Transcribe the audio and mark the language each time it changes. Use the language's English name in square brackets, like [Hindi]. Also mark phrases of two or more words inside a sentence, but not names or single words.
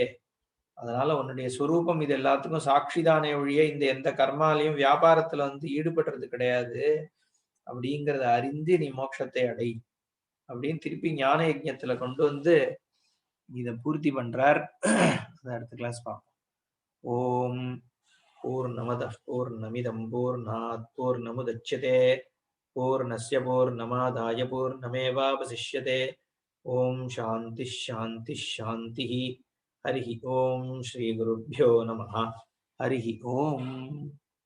[Tamil] அதனால உன்னுடைய சுரூபம் இது எல்லாத்துக்கும் சாட்சிதானே ஒழிய இந்த எந்த கர்மாலையும் வியாபாரத்துல வந்து ஈடுபடுறது கிடையாது அப்படிங்கிறத அறிந்து நீ மோட்சத்தை அடை அப்படின்னு திருப்பி ஞான யஜ்ஞத்துல கொண்டு வந்து இதை பூர்த்தி பண்றார். அடுத்த கிளாஸ் பார்ப்போம். [Sanskrit] ॐ पूर्णमदः पूर्णमिदं पूर्णात् पूर्णमुदच्यते पूर्णस्य पूर्णमादाय पूर्णमेवावशिष्यते. ॐ शान्ति शान्ति शान्ति. हरि ॐ श्री गुरुभ्यो नमः. हरि ॐ.